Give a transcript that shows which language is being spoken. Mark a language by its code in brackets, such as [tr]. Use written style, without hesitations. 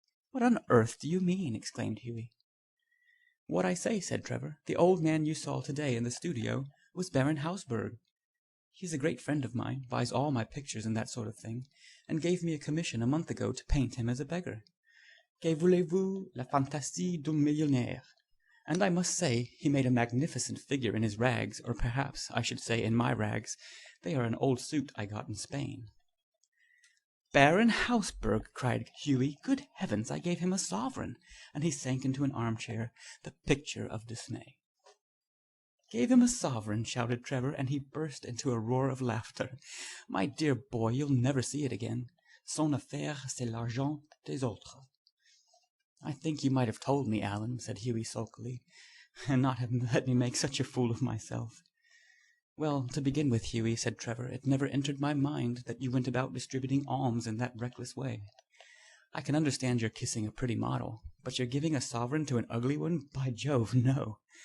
[en] "What on earth do you mean?" exclaimed Hughie. "What I say," said Trevor. "The old man you saw today in the studio was Baron Hausberg. He is a great friend of mine, buys all my pictures and that sort of thing, and gave me a commission a month ago to paint him as a beggar. [fr] Que voulez-vous, la fantaisie d'un millionnaire? [en] And I must say he made a magnificent figure in his rags, or perhaps I should say in my rags. They are an old suit I got in Spain." "Baron Hausberg!" cried Hughie. "Good heavens, I gave him a sovereign!" And he sank into an armchair, the picture of dismay. "Gave him a sovereign!" shouted Trevor, and he burst into a roar of laughter. "My dear boy, you'll never see it again. [fr] Son affaire, c'est l'argent des autres." [en] "I think you might have told me, Alan," said Hughie sulkily, "and not have let me make such a fool of myself." "Well, to begin with, Hughie," said Trevor, "it never entered my mind that you went about distributing alms in that reckless way. I can understand your kissing a pretty model, but your giving a sovereign to an ugly one, by Jove, no!